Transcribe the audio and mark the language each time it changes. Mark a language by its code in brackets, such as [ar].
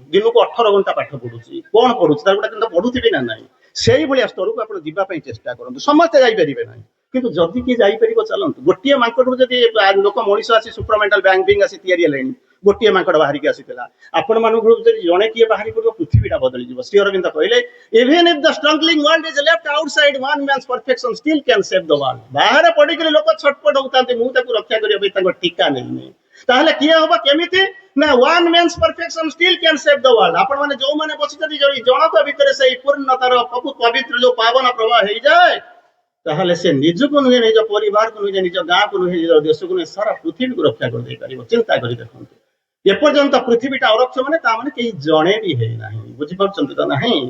[or] ଦିନକୁ 18 ଘଣ୍ଟା ପାଠ ପଢୁଛି। କଣ ପଢୁଛି ତାର ଗୋଟେ କିନ୍ତୁ ପଢୁଥିବି ନା ନାହିଁ। ସେଇଭଳିଆ ସ୍ତରକୁ ଆପଣ ଯିବା ପାଇଁ ଚେଷ୍ଟା କରନ୍ତୁ। ସମସ୍ତେ ଯାଇପାରିବେ ନାହିଁ, କିନ୍ତୁ ଯଦି କିଏ ଯାଇପାରିବ ଚାଲନ୍ତୁ। ଗୋଟିଏ ମାଙ୍କଡରୁ ଯଦି ଲୋକ ମଣିଷ ଆସି ସୁପ୍ରମେଣ୍ଟାଲ ବ୍ୟାଙ୍କିଙ୍ଗ ଆସି ତିଆରି ହେଲେଣି, ଗୋଟିଏ ମାଙ୍କଡ ବାହାରିକି ଆସିଥିଲା। ଆପଣମାନଙ୍କୁ ଯଦି ଜଣେ କିଏ ବାହାରି ପଡିବ ପୃଥିବୀଟା ବଦଳିଯିବ। ଶ୍ରୀ ଅରବିନ୍ଦ କହିଲେ [en] even if the struggling world is left outside, one man's perfection still can save the world। [or] ବାହାରେ ପଡିକିରି ଲୋକ ଛଟପଟ ହଉଥାନ୍ତି, ମୁଁ ତାକୁ ରକ୍ଷା କରିବା ପାଇଁ ତାଙ୍କ ଟୀକା ନେଇନି। ତାହେଲେ କିଏ ହବ କେମିତି ନା [en] one man's perfection still can save the world। [or] ଆପଣ ମାନେ ଯୋଉମାନେ ବସିଛନ୍ତି ଜଣକ ଭିତରେ ସେଇ ପୂର୍ଣ୍ଣତାର ପବିତ୍ର ଯୋଉ ପାବନ ପ୍ରବାହ ହେଇଯାଏ, ତାହେଲେ ସେ ନିଜକୁ ନୁହେଁ, ନିଜ ପରିବାରକୁ ନୁହେଁ, ନିଜ ଗାଁକୁ ନୁହେଁ, ନିଜ ଦେଶକୁ ନୁହେଁ, ସାରା ପୃଥିବୀକୁ ରକ୍ଷା କରିଦେଇ ପାରିବ। ଚିନ୍ତା କରି ଦେଖନ୍ତୁ, ଏପର୍ଯ୍ୟନ୍ତ ପୃଥିବୀଟା ଅରକ୍ଷ ମାନେ ତା ମାନେ କେହି ଜଣେ ବି ହେଇନାହିଁ। ବୁଝିପାରୁଛନ୍ତି ତ ନାହିଁ?